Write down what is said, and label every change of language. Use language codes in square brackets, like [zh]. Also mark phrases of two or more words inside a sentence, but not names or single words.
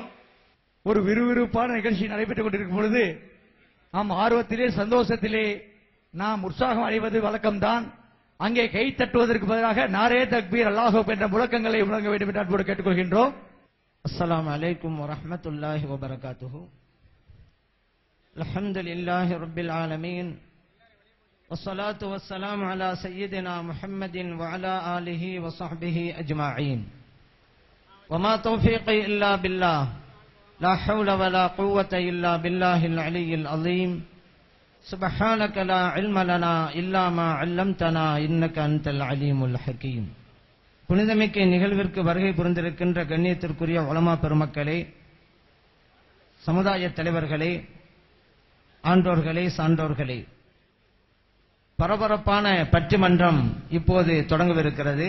[ta] ஒரு விறுவிறுப்பான நிகழ்ச்சி நடைபெற்றுக் கொண்டிருக்கும் பொழுது நாம் ஆர்வத்திலே சந்தோஷத்திலே நாம் உற்சாகம் அடைவது வழக்கம்தான். அங்கே கை தட்டுவதற்கு பதிலாக [ur] نعرہ تکبیر [ta] அல்லாஹு என்ற முழக்கங்களை முழங்க வேண்டும் என்று அன்போடு கேட்டுக்கொள்கின்றோம். [ar] السلام عليكم ورحمة الله وبركاته. الحمد لله رب العالمين. والصلاة والسلام على سيدنا محمد وعلى آله وصحبه أجمعين. وما توفيقي إلا بالله لا حول ولا قوة إلا بالله العلي العظيم. سبحانك لا علم لنا إلا ما علمتنا إنك أنت العليم الحكيم. [ta] புனிதமிக்க நிகழ்விற்கு வருகை புரிந்திருக்கின்ற கண்ணியத்திற்குரிய உலமா பெருமக்களே, சமுதாய தலைவர்களே, ஆன்றோர்களே, சான்றோர்களே, பரபரப்பான பட்டிமன்றம் இப்போது தொடங்கவிருக்கிறது.